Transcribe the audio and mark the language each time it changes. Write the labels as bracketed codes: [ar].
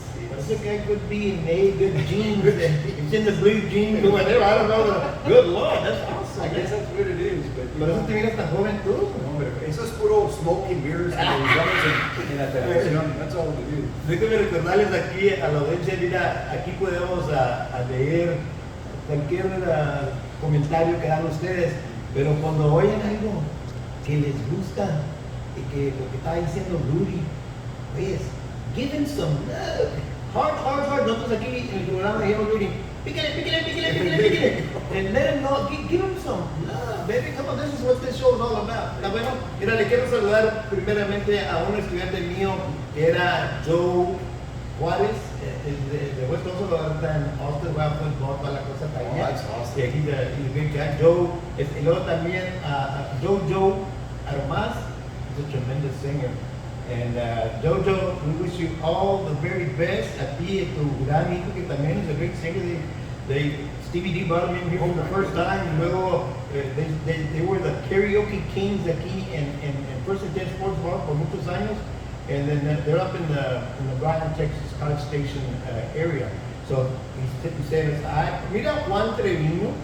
[es] Parece que [en] I could be in A, good genes, it's in the blue genes or whatever, I don't know. Good Lord, that's awesome. I guess that's what it is, but [es] Por eso te miras tan joven tú. no, hombre, eso es puro [en] smoke and mirrors [es] que usamos en la televisión. [en] That's all it is. [es] Déjame recordarles aquí a la audiencia, mira, aquí podemos a leer cualquier comentario que hagan ustedes, pero cuando oyen algo que les gusta y que lo que está diciendo Rudy, pues, [en] give him some love. Hard. [es] Nosotros aquí en el programa dijimos Rudy, píquele. [en] And let him know, give him some love, baby. Come on, this is what this show is all about. [es] Está bueno. Mira, le quiero saludar primeramente a un estudiante mío que era Joe Juárez, de West Coast, está en Austin, juega fútbol, toda la cosa está [en] Oh, [es] allá. [en] that's awesome. [es] Y aquí [en] he's a great guy. Joe, [es] y luego también a [en] Joe Armas, he's a tremendous singer. And Jojo, we wish you all the very best. [es] A ti, a tu gran hijo que también [en] is a great singer. Stevie D brought him in here for the first time. And luego, they were the karaoke kings [es] aquí en [en] First and 10 Sports Bar [es] por muchos años. [en] And then they're up in the Bryan, Texas, College Station area. So he said, mira Juan Trevino,